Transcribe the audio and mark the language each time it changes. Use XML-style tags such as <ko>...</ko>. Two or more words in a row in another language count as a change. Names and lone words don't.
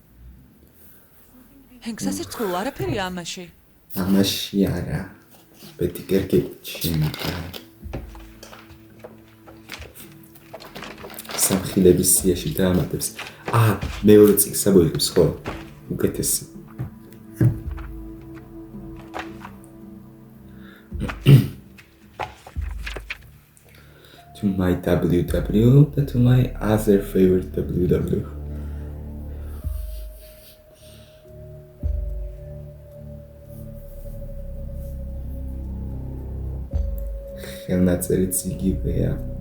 <ka>ჰენკ, სასირცხვილო არაფერია ამაში. ამაში არა. ბეთი კერკეტში. სამხილების სიაში დაამატებს. მეორე წიგს ამოიღებს ხო? უკეთესი.</ka> <en>To my WW და to my other favorite WW.</en> <ka>ხელნაწერიც იგივეა.</ka>